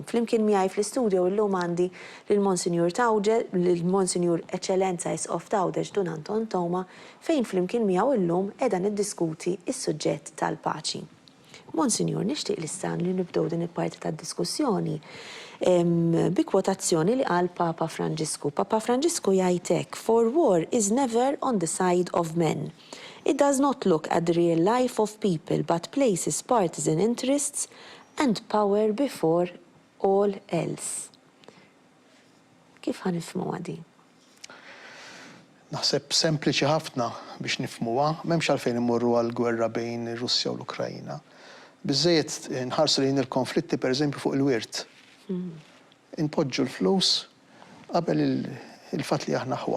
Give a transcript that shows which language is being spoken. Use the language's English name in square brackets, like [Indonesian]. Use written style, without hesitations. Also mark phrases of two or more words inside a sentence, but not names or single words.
[Maltese] Flimkien miegħi fl-istudju llum għandi lill-Monsinjur Tawġel, lill-Monsinjur Eċċellenza Isqof Tawdeġ Dun Anton Toma fejn flimkien miegħu llum qiegħda niddiskuti s-suġġett tal-paċi. Monsinjur, nixtieq l-istan li nibdew din il-parti tad-diskussjoni bi kwotazzjoni li qal Papa Franġisku. Papa Franġisku jgħid hekk, [English] "For war is never on the side of men. It does not look at the real life of people but places partisan interests and power before all else." [Maltese] Kif ħanifhmu għadi? Naħseb sempliċi ħafna biex nifhmuha, m'hemmx għalfejn immorru għall-gwerra bejn ir-Russja u l-Ukrajna. Biżżejjed nħarsu lejn il-konflitti pereżempju fuq il-wirt. Inpoġġu l-flus qabel il-fatt li aħna ħwa.